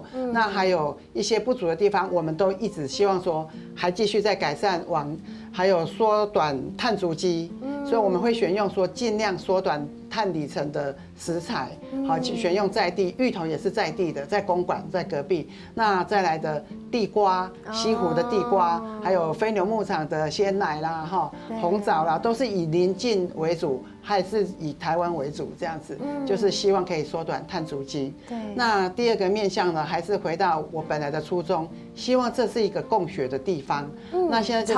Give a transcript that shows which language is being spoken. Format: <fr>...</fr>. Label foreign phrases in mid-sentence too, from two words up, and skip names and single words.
<zh>那還有一些不足的地方，我們都一直希望說，還繼續在改善還有縮短碳足跡。所以我們會選用說盡量縮短碳里程的食材，好，選用在地，芋頭也是在地的，在公館在隔壁。那再來的地瓜，西湖的地瓜，還有飛牛牧場的鮮奶啦，哈，紅棗啦，都是以鄰近為主，還是以台灣為主，這樣子，就是希望可以縮短碳足跡。對。那第二個面向呢，還是回到我本來的初衷，希望這是一個共學的地方。那現在就是</zh>